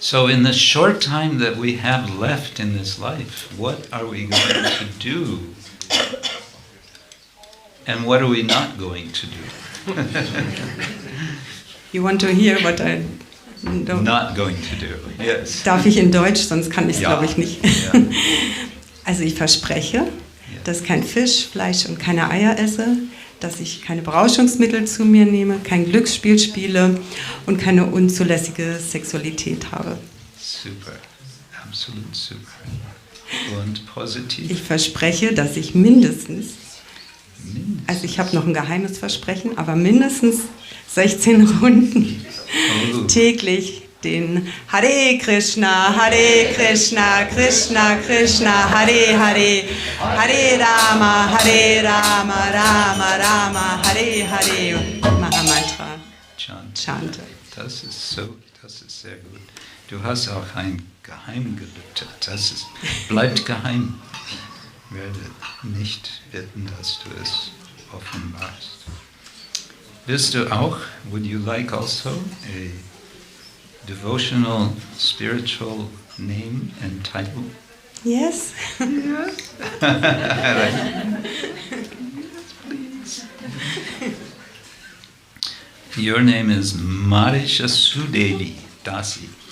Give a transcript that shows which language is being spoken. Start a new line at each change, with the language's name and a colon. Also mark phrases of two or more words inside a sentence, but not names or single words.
English: So in the short time that we have left in this life, what are we going to do? And what are we not going to do? You want to hear what I don't... Not going to do, yes.
German: Darf ich in Deutsch, sonst kann ich es, Ja. glaube ich, nicht. Ja. Also ich verspreche, dass ich kein Fisch, Fleisch und keine Eier esse, dass ich keine Berauschungsmittel zu mir nehme, kein Glücksspiel spiele und keine unzulässige Sexualität habe. Super, absolut super. Und positiv? Ich verspreche, dass ich mindestens, also ich habe noch ein geheimes Versprechen, aber mindestens 16 Runden täglich den Hare Krishna, Krishna Krishna, Hare Hare, Hare Rama, Rama Rama, Hare Hare, Mahamantra chante. Das ist sehr gut. Du hast auch ein Geheimgelübde. Bleibt geheim. Ich werde nicht bitten, dass du es offenbarst. Willst du auch,
English: would you like also a devotional spiritual name and title? Yes. Please. Your name is Māriśa-Sudevī, Dāsī.